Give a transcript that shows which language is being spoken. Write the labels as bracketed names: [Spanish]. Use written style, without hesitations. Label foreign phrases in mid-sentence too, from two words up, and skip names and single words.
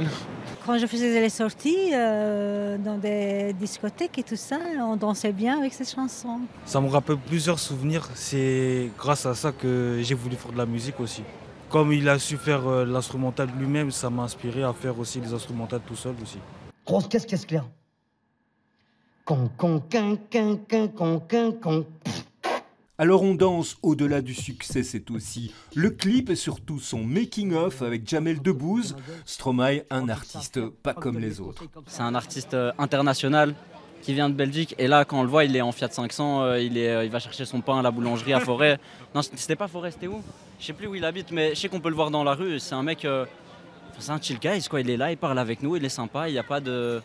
[French] Quand je faisais les sorties dans des discothèques et tout ça, on dansait bien avec cette chanson. Ça me rappelle plusieurs souvenirs. C'est grâce à ça que j'ai voulu faire de la musique aussi. Comme il a su faire l'instrumental lui-même, ça m'a inspiré à faire aussi les instrumentales tout seul aussi. Grosse caisse claire. Con, con, quin, quin, quin, con, quin, con. Alors on danse, au-delà du succès, c'est aussi le clip et surtout son making-of avec Jamel Debbouze. Stromae, un artiste pas comme les autres. C'est un artiste international qui vient de Belgique et là quand on le voit il est en Fiat 500, il va chercher son pain à la boulangerie à Forêt. Non c'était pas Forêt, c'était où? Je sais plus où il habite mais je sais qu'on peut le voir dans la rue, c'est un mec, c'est un [English] chill guy [French] quoi, il est là, il parle avec nous, il est sympa, il y a pas de...